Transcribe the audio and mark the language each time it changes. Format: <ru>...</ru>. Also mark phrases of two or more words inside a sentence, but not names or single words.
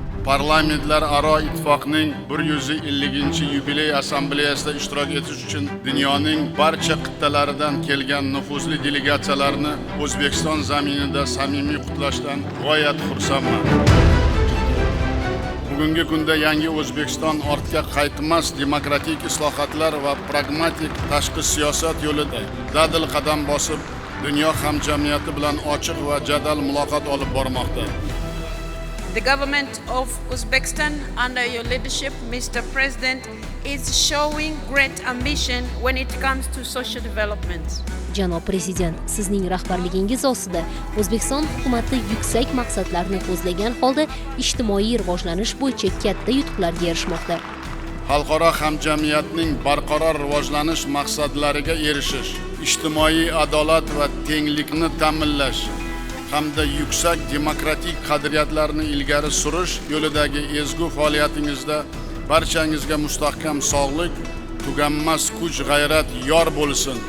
<uz>Parlamentlararo ittifoqning 150-yubiley assambleyasida ishtirok etish uchun dunyoning barcha qit'alaridan kelgan nufuzli delegatsiyalarni O'zbekiston zaminida samimiy qutlashdan g'oyat xursandman. Bugungi kunda yangi O'zbekiston ortga qaytmas demokratik islohotlar va pragmatik tashqi siyosat yo'lida dadil qadam bosib, dunyo hamjamiyati bilan ochiq va jadal muloqot olib bormoqda.</uz> <en>The government of Uzbekistan under your leadership, Mr. President, is showing great ambition when it comes to social development.</en> <uz>Janob Prezident, sizning rahbarligingiz ostida O'zbekiston hukumatı yuksak maqsadlarni ko'zlagan holda ijtimoiy rivojlanish bo'yicha katta yutuqlarga erishmoqda. Xalqaro hamjamiyatning barqaror rivojlanish maqsadlariga erishish, ijtimoiy adolat va tenglikni ta'minlash hamda yuksak demokratik qadriyatlarni ilgari surish yo'lidagi ezgu faoliyatingizda barchangizga mustahkam sog'lik, tuganmas kuch-g'ayrat yor bo'lsin.</uz>